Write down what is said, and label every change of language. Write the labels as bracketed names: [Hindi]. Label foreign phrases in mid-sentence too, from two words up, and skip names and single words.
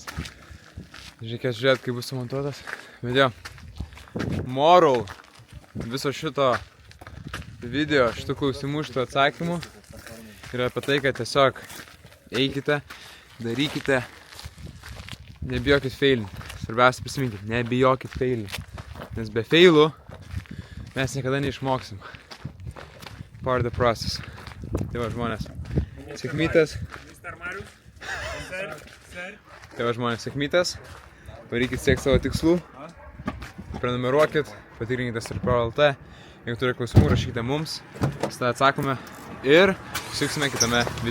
[Lithuanian] Reikės žiūrėti, kaip bus sumontuotas. Bet jo, moral viso šito video, šitų klausimų, šitų atsakymų yra apie tai, kad tiesiog eikite, darykite, nebijokit feilinti. Svarbiausia prisiminkit, nebijokit feilinti. Nes be feilų mes niekada neišmoksim. [English] Part of the process. [Lithuanian] Tai va žmonės, sėkmytės. Tai va žmonės, sėkmytės. Varykit siekti savo tikslų. Prenumeruokit, patikrinkite StarPro.lt. Jeigu turite klausimų, rašykite mums. Tada atsakome ir susitiksime kitame video.